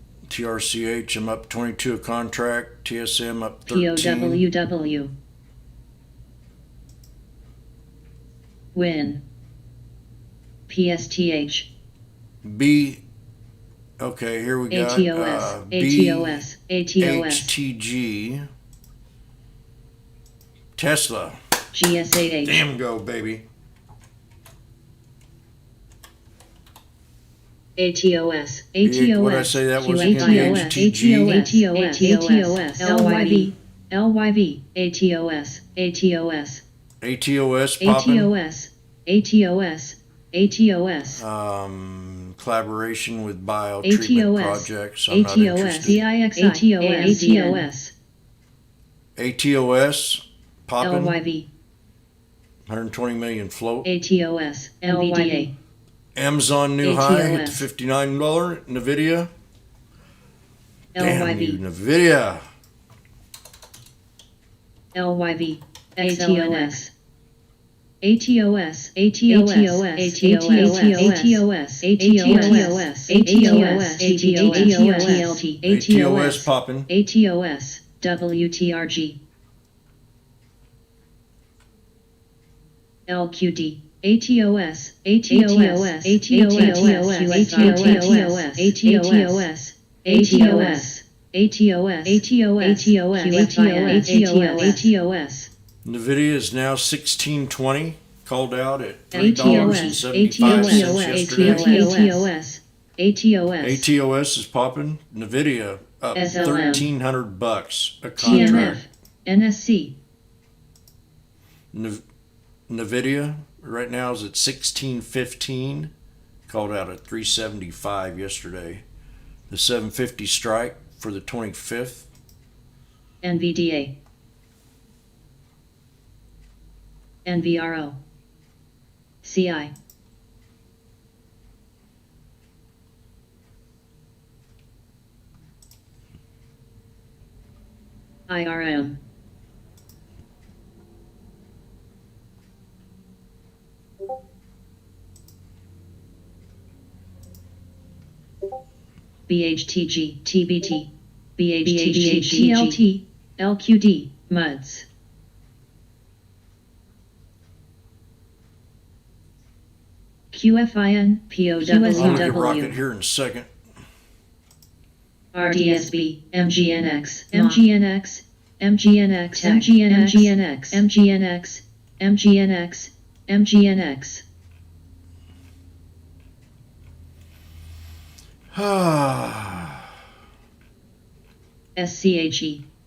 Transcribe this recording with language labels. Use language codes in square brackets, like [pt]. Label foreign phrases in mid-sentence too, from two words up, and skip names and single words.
[en] TRCH, I'm up 22 a contract. TSM up 13. POWW. Win. PSTH. B. Okay, here we got ATOS. ATOS. ATOS. HTG. Tesla. GSAH. Damn go, baby. ATOS. What did I say that was again? HTG. ATOS. LYV. LYV. ATOS. ATOS. ATOS popping. ATOS. ATOS. Collaboration with biotreatment projects. I'm not ATOS. interested. ATOS. ATOS popping. LYV. 120 million float. ATOS. LVDA. Amazon new high at ATOS. $59. Nvidia. Damn you, LYV. Nvidia. LYV. ATOS. ATOS. ATOS. ATOS. ATOS popping. ATOS. WTRG. LQD. ATOS. ATOS. ATOS. Nvidia is now 1620. Called out at $3.75 yesterday. ATOS is popping. Nvidia up SLM. $1,300 a TMF. contract. NSC. Nvidia right now is at 1615. Called out at 375 yesterday. The 750 strike for the 25th. NVDA. NVRO. CI. IRM. BHTG, TBT, BHTG, TLT, LQD, MUDS. QFIN, I'm gonna get rocket POWW, here in a second. RDSB, MGNX, MGNX, MGNX, MGNX, MGNX, MGNX, MGNX. SCHE.